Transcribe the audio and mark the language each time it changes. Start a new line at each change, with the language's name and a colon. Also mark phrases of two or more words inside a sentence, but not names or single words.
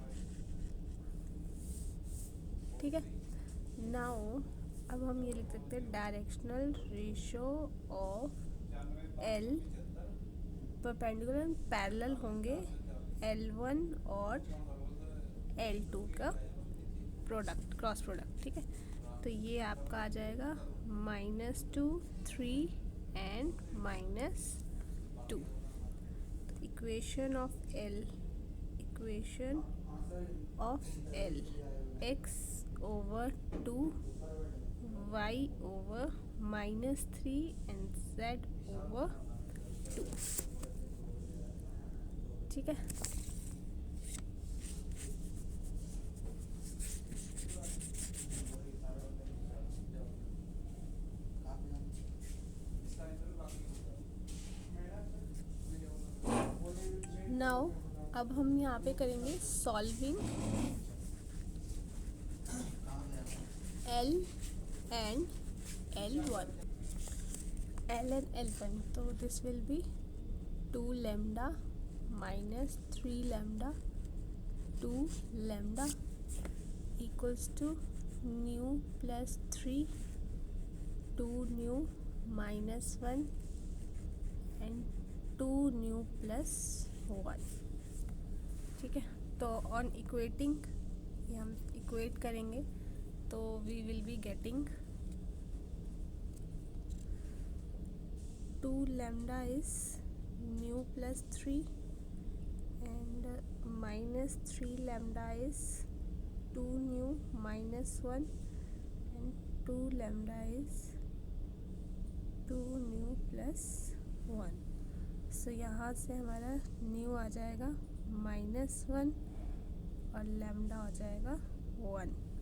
Hindi: ठीक है, नाउ अब हम ये लिख सकते हैं
English: directional ratio of L perpendicular and parallel
Hindi: होंगे L1 और L2 का प्रोडक्ट,
English: cross product.
Hindi: ठीक है, तो ये आपका आ जाएगा -2 3 and -2.
English: तो equation of L x over 2 y over -3 and z over 2.
Hindi: ठीक है, नाउ अब हम यहाँ पे करेंगे
English: solving L and L1. तो this will be 2 lambda -3 lambda 2 lambda -3 लैम्डा 2 लैम्डा equals to nu plus 3 2 nu -1 and 2 nu plus 1. ठीक है, तो on equating
Hindi: ये हम इक्वेट करेंगे
English: तो we will be getting 2 lambda is nu plus 3 and -3 lambda is 2 nu -1 and 2 lambda is 2 nu plus 1.
Hindi: सो यहाँ से हमारा न्यू आ जाएगा -1 और लैम्डा हो जाएगा 1.